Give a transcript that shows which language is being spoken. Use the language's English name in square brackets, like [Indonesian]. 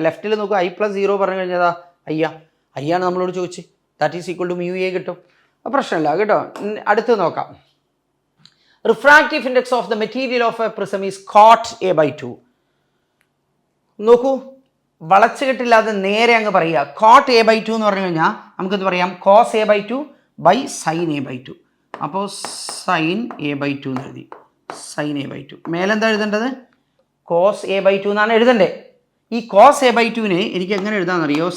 [Malayalam] ലെഫ്റ്റിൽ നോക്കുക, I + 0 പറഞ്ഞു കഴിഞ്ഞതാ അയ്യാണ് നമ്മളോട് ചോദിച്ച്. [English] that is equal to [Malayalam] μA കിട്ടും. പ്രശ്നമില്ല കേട്ടോ. അടുത്ത് നോക്കാം. [English] Refractive index of the material of a prism is cot A/2. [Malayalam] നോക്കൂ, വളച്ചുകെട്ടില്ലാതെ നേരെ അങ്ങ് പറയുക. cot A/2 എന്ന് പറഞ്ഞു കഴിഞ്ഞാൽ നമുക്കിത് പറയാം cos A/2 sin A/2. അപ്പോൾ sin A/2 എന്ന് എഴുതി, sin A/2. മേലെന്താ എഴുതേണ്ടത്? cos A/2 എന്നാണ് എഴുതണ്ടേ. ഈ cos A/2നെ എനിക്ക് എങ്ങനെ എഴുതാമെന്നറിയോ?